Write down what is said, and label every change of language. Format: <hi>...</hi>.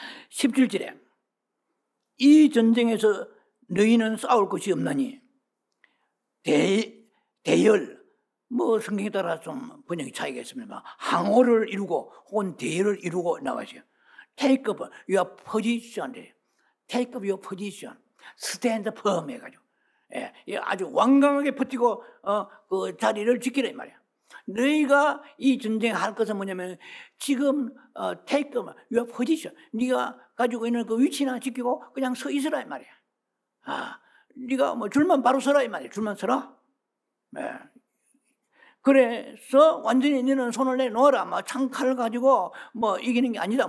<ko>17절에 이 전쟁에서 너희는 싸울 것이 없나니 대열 성경에 따라 좀 번역이 차이가 있습니다. 항오를 이루고 혹은 대열을 이루고 나와있어요.</ko> <en>Take up your position, take up your position, stand firm</en> <ko>해가지고 아주 완강하게 버티고 그 자리를 지키라 이 말이야. 너희가 이 전쟁할 것은 뭐냐면 지금</ko> <en>take up your position,</en> <ko>네가 가지고 있는 그 위치나 지키고 그냥 서 있으라 이 말이야. 네가 줄만 바로 서라 이 말이야. 줄만 서라. 그래서 완전히 너는 손을 내놓아라. 창칼 가지고 이기는 게 아니다.</ko>